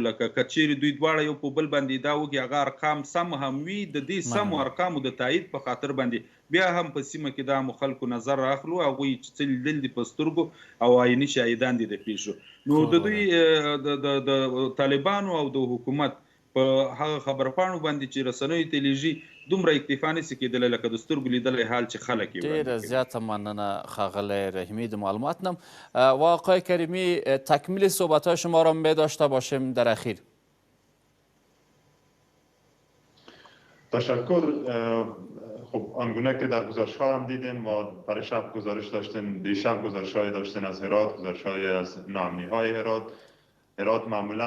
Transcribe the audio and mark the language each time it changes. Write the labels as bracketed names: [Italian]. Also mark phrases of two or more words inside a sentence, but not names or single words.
[Pashto] لکه که چیرې دوی دواړه یو په بل باندې ادعا وکړي هغه ارقام سم هم وي، د دې سمو ارقامو د تایید په خاطر باندې بیا هم په سیمه کې د عامو خلکو نظر اخلو، هغوی چې څه لیدل دي په سترګو او عیني شاهدان دي د پیښو. نو د دوی د طالبانو او د حکومت په هغه خبرپاڼو باندې چې رسنیو ته لیږي دومره اکتفا نشي کېدلی لکه د سترګو لیدلی حال چې خلک یې ډېره زیاته مننه ښاغلی رحیمی د معلومات نم. [Persian] و آقای کریمی تکمیل صحبت‌های شما را می داشته باشیم در اخیر. تشکر. خب آنگونه که در گزارش‌ها هم دیدین، ما برای شب گزارش داشتیم، دیشب گزارش‌های داشتین از هرات، گزارش‌های از ناامنی‌های هرات معمولا